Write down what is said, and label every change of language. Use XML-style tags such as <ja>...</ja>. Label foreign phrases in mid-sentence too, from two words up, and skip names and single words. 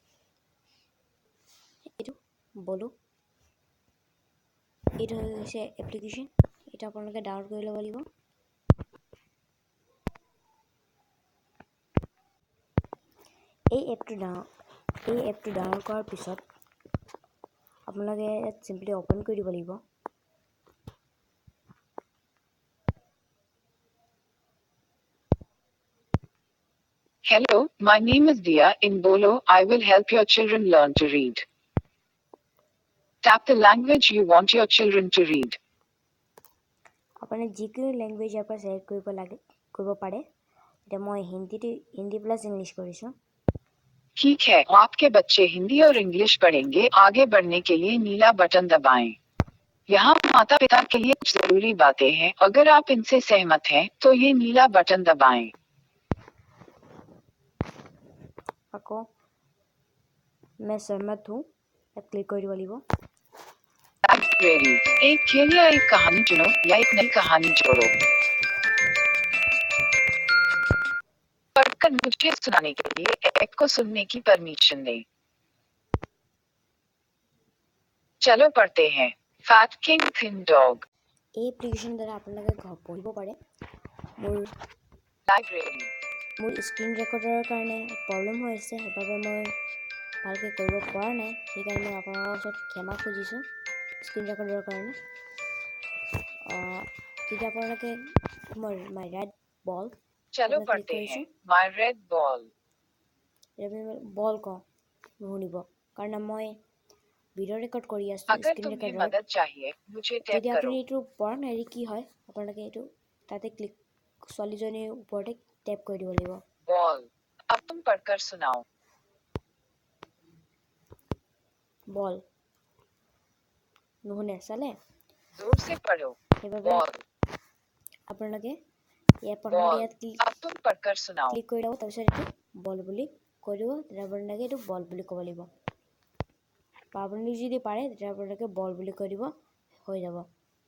<as>এইটো বলো, এইটো হৈছে এপ্লিকেশ্যন। এটা আপোনালোকে ডাউনলোড কৰি ল'ব লাগিব। এই এপটো ডাউনলোড কৰাৰ পিছত আপোনালোকে ইয়াত</as> <en>simply open</en> <as>কৰি দিব লাগিব।</as> <en>Hello, my name is Dia. In Bolo, I will help your children learn to read. Tap the language you want your children to read.</en> <as>আপুনি যিকোনো লেংগুৱেজ ইয়াৰ পৰা চিলেক্ট কৰিব পাৰে। এতিয়া মই</as> <en>Hindi plus English</en> <as>কৰিছোঁ।</as> <hi>ठीक है, आपके बच्चे हिंदी और इंग्लिश पढ़ेंगे। आगे बढ़ने के लिए नीला बटन दबाएं। यहाँ माता पिता के लिए कुछ जरूरी बातें हैं। अगर आप इनसे सहमत हैं, तो ये नीला बटन दबाएं।</hi> <as>আকৌ</as> <hi>मैं सहमत हूँ</hi> <as>ইয়াত ক্লিক কৰ দিব লাগিব।</as> <hi>लाइब्रेरी, एक खेल या एक कहानी चुनो या एक नई कहानी जोड़ो। पढ़कर मुझे सुनाने के लिए एक को सुनने की परमिशन दें। चलो पढ़ते हैं।</hi> <en>Fat king thin dog.</en> <as>এই এপ্লিকেশ্যন দ্বাৰা আপোনালোকে পঢ়িব পাৰে। লাইব্ৰেৰী, মোৰ</as> <en>screen recorder</en> <as>কাৰণে প্ৰব্লেম হৈ আছে, সেইবাবে মই ভালকৈ কৰিব পৰা নাই। সেইকাৰণে মই আপোনালোকৰ ওচৰত ক্ষমা খুজিছোঁ</as> <en>screen recorder</en> <as>কাৰণে। তেতিয়া আপোনালোকে</as> <en>my red ball</en> <hi>चलो</hi> <as>ক্লিক</as> <hi>पढ़ते</hi> <as>কৰিছোঁ।</as> <hi>हैं।</hi> <en>my red ball.</en> <as>বল কওঁ নুশুনিব, কাৰণ মই</as> <en>video record</en> <as>কৰি আছোঁ</as> <hi>अगर</hi> <as>স্ক্ৰীন</as> <hi>तुम्हें</hi> <as>ৰেকৰ্ডাৰত।</as> <hi>मदद चाहिए, मुझे टैप</hi> <as>যদি</as> <hi>करो।</hi> <as>আপুনি এইটো পৰা নাই কি হয়, আপোনালোকে এইটো তাতে ক্লিক ছোৱালীজনীৰ ওপৰতে টেপ কৰি দিব লাগিব।</as> <hi>बॉल, अब तुम पढ़कर सुनाओ।</hi> <as>বল নুশুনে চালে,</as> <hi>जोर से पढ़ो।</hi> <as>সেইবাবে</as> <hi>बॉल,</hi> <as>আপোনালোকে প্ৰথমতে ইয়াত</as> <hi>अब तुम पढ़कर सुनाओ।</hi> <as>ক্লিক কৰি দিব। তাৰপিছত এইটো বল বুলি কৈ দিব। তেতিয়া আপোনালোকে এইটো বল বুলি ক'ব লাগিব, বা আপুনি যদি পাৰে তেতিয়া আপোনালোকে বল বুলি কৈ দিব, হৈ যাব।</as>